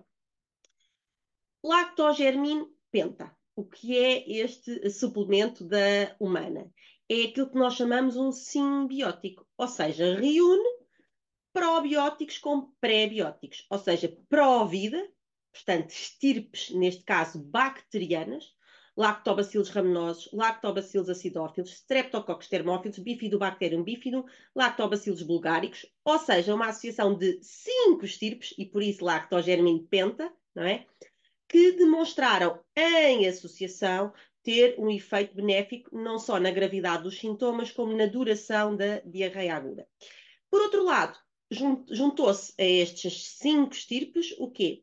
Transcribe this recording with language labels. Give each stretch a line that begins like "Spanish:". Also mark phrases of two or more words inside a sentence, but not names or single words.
Portuguese: Lactogermine penta. O que é este suplemento da humana? É aquilo que nós chamamos um simbiótico, ou seja, reúne probióticos com pré-bióticos, ou seja, pró-vida, portanto, estirpes, neste caso, bacterianas, lactobacilos raminosos, lactobacilos acidófilos, streptococcus termófilos, bifidobacterium bifidum, lactobacilos bulgáricos, ou seja, uma associação de 5 estirpes, e por isso lactogermin penta, não é? Que demonstraram em associação ter um efeito benéfico não só na gravidade dos sintomas, como na duração da diarreia aguda. Por outro lado, juntou-se a estes 5 estirpes o quê?